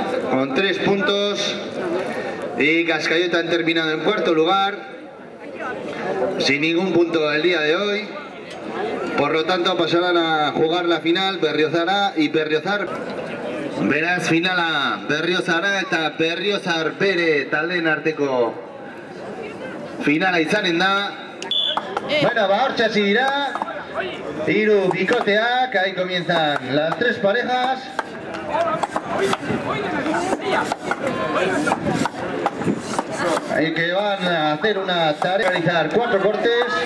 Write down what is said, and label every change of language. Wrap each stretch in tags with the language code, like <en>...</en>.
<es>Con 3 puntos y Cascalleta han terminado en cuarto lugar, sin ningún punto el día de hoy. Por lo tanto pasarán a jugar la final Berriozar A y Berriozar.</es> <eu>Beraz finala Berriozar A eta Berriozar bere taldeen arteko finala izanen da. Bueno, hortxe hasi dira. Hiru bikoteak,</eu> <es>ahí comienzan las 3 parejas. Ahí que van a hacer una tarea, realizar 4 cortes.</es>